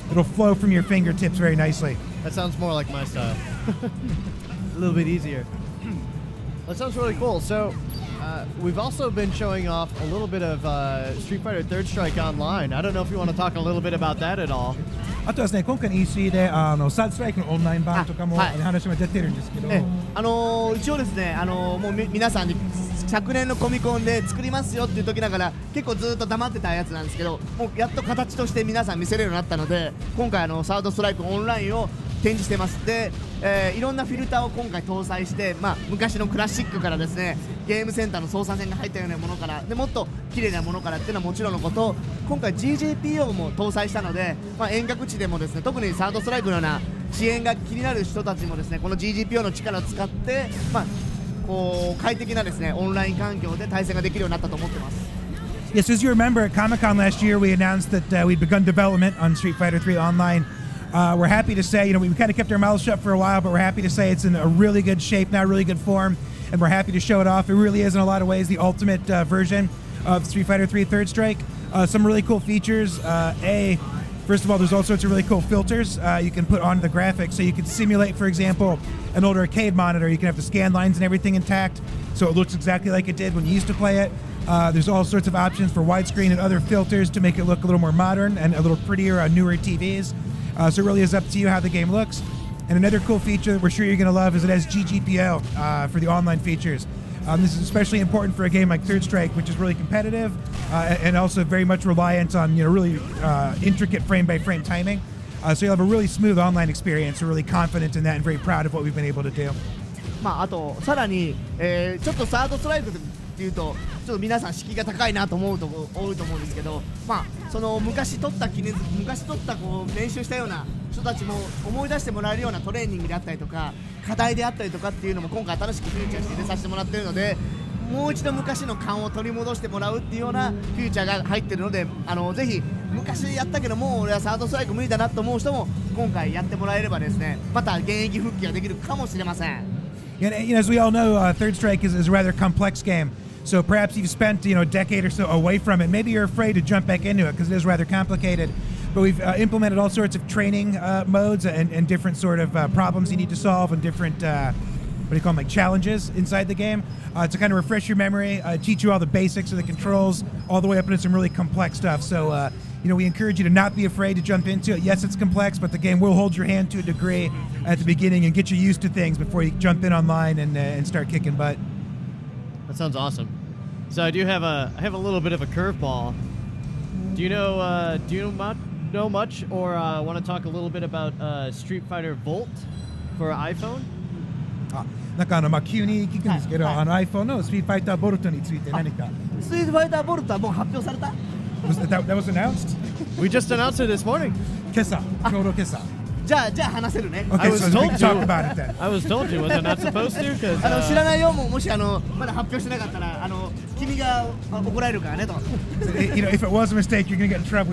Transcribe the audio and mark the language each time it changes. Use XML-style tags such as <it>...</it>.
<en>It'll flow from your fingertips very nicely. That sounds more like my style. A little bit easier. That sounds really cool. So, we've also been showing off a little bit of Street Fighter Third Strike Online. I don't know if you want to talk a little bit about that at all.</en> <ja>あとですね、今回の EC でサードストライクのオンライン版とかも話も出てるんですけど、一応ですね、もう皆さんに昨年のコミコンで作りますよっていう時ながら結構ずっと黙ってたやつなんですけど、もうやっと形として皆さん見せれるようになったので、今回サードストライクオンラインを展示してます。で、いろんなフィルターを今回搭載して、昔のクラシックからですね、ゲームセンターの操作線が入ったようなものからでもっと綺麗なものからっていうのはもちろんのこと、今回 GGPO も搭載したので、遠隔地でもですね、特にサードストライクのような遅延が気になる人たちもですね、この GGPO の力を使って、こう快適なですねオンライン環境で対戦ができるようになったと思ってます。</ja> <en>Yes, as you remember, at Comic-Con last year, we announced that we'd begun development on Street Fighter 3 Online. We're happy to say, we kind of kept our mouths shut for a while, but we're happy to say it's in a really good shape now, really good form, and we're happy to show it off. It really is, in a lot of ways, the ultimate version of Street Fighter 3 Third Strike. Some really cool features. First of all, there's all sorts of really cool filters you can put on the graphics. So you can simulate, for example, an old arcade monitor. You can have the scan lines and everything intact, so it looks exactly like it did when you used to play it. There's all sorts of options for widescreen and other filters to make it look a little more modern and a little prettier on newer TVs. So it really is up to you how the game looks. And another cool feature that we're sure you're going to love is it has GGPO for the online features. This is especially important for a game like Third Strike, which is really competitive and also very much reliant on really intricate frame-by-frame timing. So you'll have a really smooth online experience. We're really confident in that and very proud of what we've been able to do.</en> <ja>あとさらに、ちょっとサードストライクっていうとちょっと皆さん敷居が高いなと思うと多いと思うんですけど、その昔取ったこう練習したような人たちも思い出してもらえるようなトレーニングであったりとか課題であったりとかっていうのも今回新しくフューチャーして入れさせてもらっているので、もう一度昔の勘を取り戻してもらうっていうようなフューチャーが入ってるので、ぜひ昔やったけどもう俺はサードストライク無理だなと思う人も今回やってもらえればですね、また現役復帰ができるかもしれません。</ja> <en>As we all know, Third Strike is a rather complex game. So perhaps you've spent a decade or so away from it. Maybe you're afraid to jump back into it because it is rather complicated. But we've implemented all sorts of training modes and different sort of problems you need to solve and different, what do you call them, like challenges inside the game to kind of refresh your memory, teach you all the basics of the controls, all the way up into some really complex stuff. So, we encourage you to not be afraid to jump into it. Yes, it's complex, but the game will hold your hand to a degree at the beginning and get you used to things before you jump in online and start kicking butt. That sounds awesome. So I have a little bit of a curveball. Do you know much or want to talk a little bit about Street Fighter Volt for iPhone?</en> <ja>なんか急に聞くんですけど、iPhone のストリートファイターボルトについて何か。ストリートファイターボルトはもう発表された？</ja> <en>That was announced? We just announced it this morning.</en> <ja>今朝、ちょうど今朝。じゃあ話せるね。</ja> <en>Okay, so we can talk about it then. I was told you, was I not supposed to?</en> <ja>知らないよ、もしまだ発表してなかったら君が怒られるからねと。</ja> <en>If it was a mistake, you're gonna get in trouble.</en>